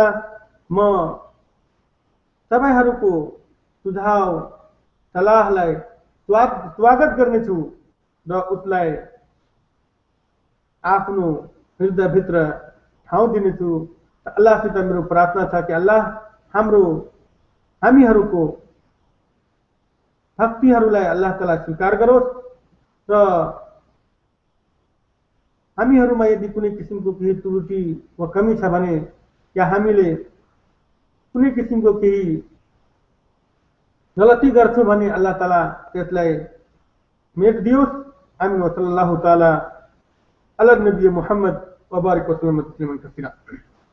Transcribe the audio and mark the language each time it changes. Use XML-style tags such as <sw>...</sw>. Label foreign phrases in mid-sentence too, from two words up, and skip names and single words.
<ne>म तपाईहरुको सुझाव सल्लाहलाई स्वागत गर्नेछु र उसलाई आफ्नो हृदयभित्र ठाउँ दिनेछु। अल्लाहसित मेरो प्रार्थना छ कि अल्लाह हामीहरूको भक्तिहरूलाई</ne> <ar>الله تعالى</ar> <ne>स्वीकार गरोस् र हामीहरूमा यदि कुनै किसिमको केही त्रुटि वा कमी छ भने या हामीले कुनै किसिमको केही गलती गर्छौँ भने</ne> <ar>الله تعالى</ar> <ne>त्यसलाई मेट दियोस्।</ne> <ar>आमीन। وصلى الله تعالى على النبي محمد وبارك وسلم تسليما كثيرا.</ar>